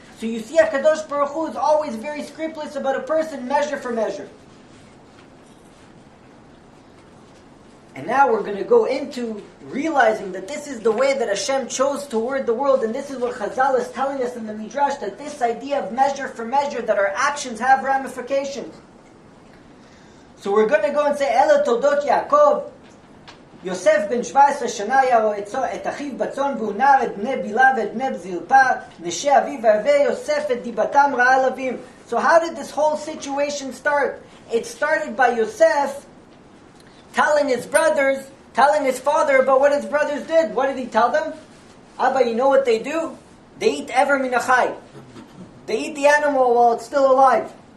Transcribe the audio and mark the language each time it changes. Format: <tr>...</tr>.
<en>So you see, HaKadosh Baruch Hu is always very scrupulous about a person, measure for measure. And now we're going to go into realizing that this is the way that Hashem chose toward the world, and this is what Chazal is telling us in the Midrash, that this idea of measure for measure, that our actions have ramifications. So we're going to go and say,</en> <he>Ela Todot Yaakov, Yosef ben 17 שנה היה את אחיו בצאן והוא נער את בני בילה ואת בני זלפה נשי אביו והווה יוסף את דיבתם רעה על אביהם.</he> <en>So how did this whole situation start? It started by Yosef telling his brothers, telling his father about what his brothers did. What did he tell them? Abba, you know what they do? They eat ever min achai. They eat the animal while it's still alive.</en>